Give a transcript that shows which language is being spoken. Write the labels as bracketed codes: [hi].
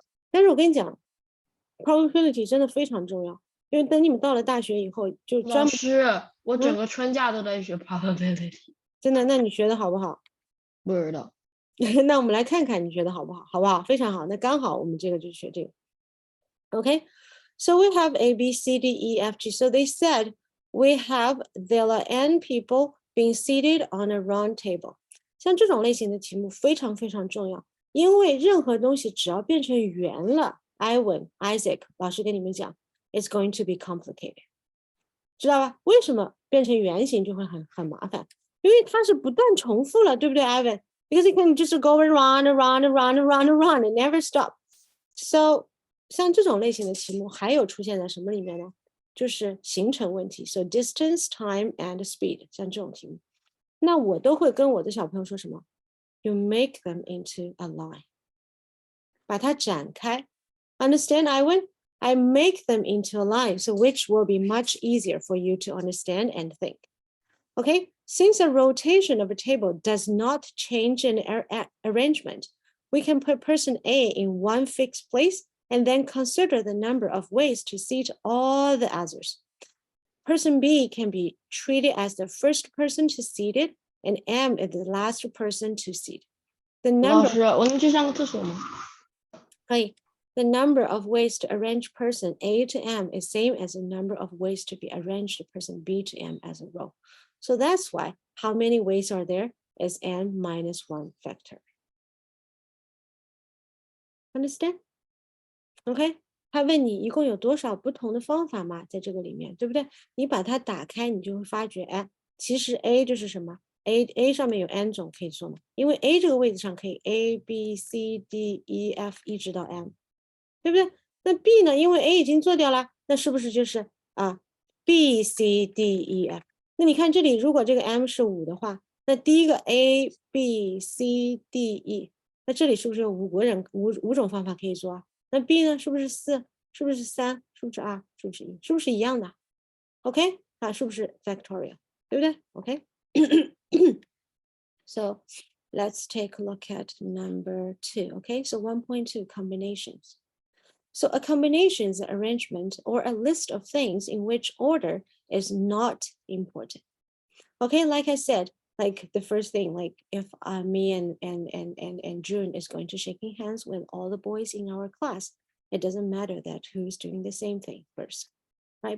[zh] 但是我跟你讲 ，probability 真的非常重要，因为等你们到了大学以后，就专门老师，我整个春假都在学 probability。真的，那你学的好不好？不知道。那我们来看看你学的好不好，好不好？非常好，那刚好我们这个就学这个。 [en] Okay, so we have A, B, C, D, E, F, G. So they said there are n people being seated on a round table. [zh] 像这种类型的题目非常非常重要，因为任何东西只要变成圆了 ，Ivan, Isaac 老师跟你们讲 ， [en] it's going to be complicated， [zh] 知道吧？为什么变成圆形就会很麻烦？因为它是不断重复了，对不对 [en] ，Ivan？Because it can just go around, it never stop. [zh] So 像这种类型的题目还有出现在什么里面呢？就是行程问题 ， [en] so distance, time and speed， [zh] 像这种题目，那我都会跟我的小朋友说什么 ？ [en] You make them into a line， [zh] 把它展开。 [en] Understand, Ivan? I make them into a line, so which will be much easier for you to understand and think. Okay, since a rotation of a table does not change an arrangement, we can put person A in one fixed place and then consider the number of ways to seat all the others. Person B can be treated as the first person to seat it, and M is the last person to seat. The [zh] 老 [en] number [zh] 师，我能去上个厕所吗？可以 [en] the number of ways to arrange person A to M is same as the number of ways to be arranged person B to M as a row. So that's why how many ways are there is n minus 1 factor. Understand? OK? [zh] 他问你一共有多少不同的方法嘛，在这个里面，对不对？你把它打开，你就会发觉，哎，其实 A 就是什么 ？A 上面有 n 种可以做嘛，因为 A 这个位置上可以 A B C D E F 一直到 M， 对不对？那 B 呢？因为 A 已经做掉了，那是不是就是B C D E F？那你看这里，如果这个 M 是5的话，那第一个 A B C D E， 那这里是不是有五种方法可以做啊？那 B 呢？是不是4？ 是不是3？ 是不是2？是不是1？是不是一样的 ？OK 啊，是不是 factorial？对不对 ？OK 。 [en] So let's take a look at number 2. Okay, so 1.2 combinations. So a combination is an arrangement or a list of things in which order is not important. Okay, like I said, like the first thing, like if me and June is going to shaking hands with all the boys in our class, it doesn't matter that who's doing the same thing first, right?